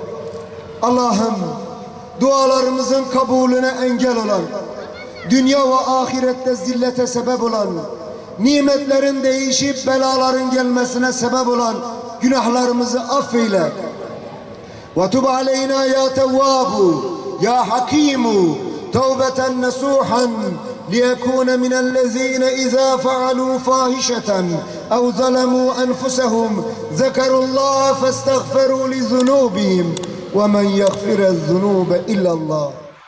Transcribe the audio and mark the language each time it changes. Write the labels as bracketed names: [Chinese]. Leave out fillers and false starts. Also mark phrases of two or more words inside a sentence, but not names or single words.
[Turkish] Allah'ım, dualarımızın kabulüne engel olan, dünya ve ahirette zillete sebep olan, nimetlerin değişip belaların gelmesine sebep olan günahlarımızı affeyle. [Arabic] وتب علينا يا تواب يا حكيم توبة نصوحا ليكون من الذين إذا فعلوا فاحشة أو ظلموا أنفسهم ذكروا الله فاستغفروا لذنوبهم ومن يغفر الذنوب إلا الله